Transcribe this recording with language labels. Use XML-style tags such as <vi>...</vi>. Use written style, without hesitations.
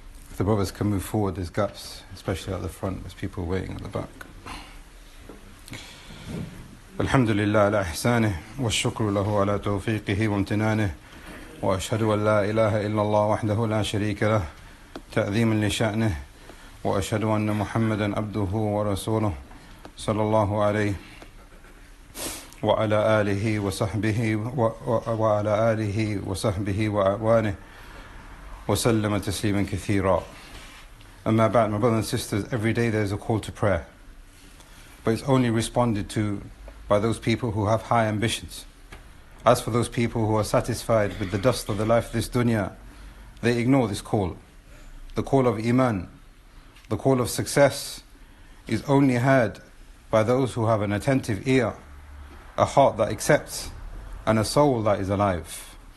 <en>If the brothers can move forward, there's gaps, especially at the front, there's people waiting at the back.</en> <ar>الحمد لله على إحسانه والشكر له على توفيقه وامتنانه وأشهد أن لا إله إلا الله وحده لا شريك له تعظيما لشأنه وأشهد أن محمدا عبده ورسوله صلى الله عليه وعلى آله وصحبه وأعوانه وسلم تسليما كثيرا. أما بعد,</ar> <en>my brothers and sisters, every day there is a call to prayer, but it's only responded to by those people who have high ambitions. As for those people who are satisfied with the dust of the life of this dunya, they ignore this call. The call of Iman, the call of success, is only heard by those who have an attentive ear, a heart that accepts, and a soul that is alive.</en>